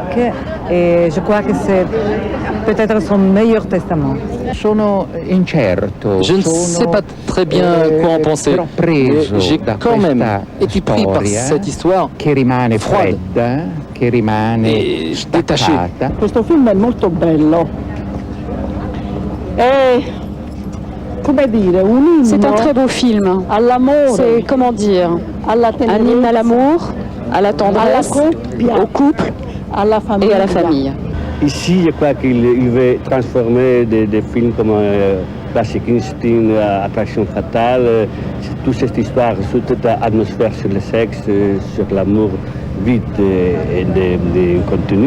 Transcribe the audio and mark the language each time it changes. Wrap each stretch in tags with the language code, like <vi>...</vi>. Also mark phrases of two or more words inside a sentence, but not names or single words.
<fr>Et je crois que c'est peut-être son meilleur testament. Je ne sais pas très bien quoi en penser. J'ai quand même été pris par cette histoire froide et détachée.</fr> <it>Questo film è molto bello. È, come dire, un inno.</it> <fr>C'est un très beau film.</fr> <it>All'amore.</it> <fr>C'est, comment dire, un hymne à l'amour, à la tendresse, au couple et à la famille. Ici, je crois qu'il veut transformer des films comme Classic Instinct, Attraction Fatale, toute cette histoire, toute cette atmosphère sur le sexe, sur l'amour vide et de contenu.</fr>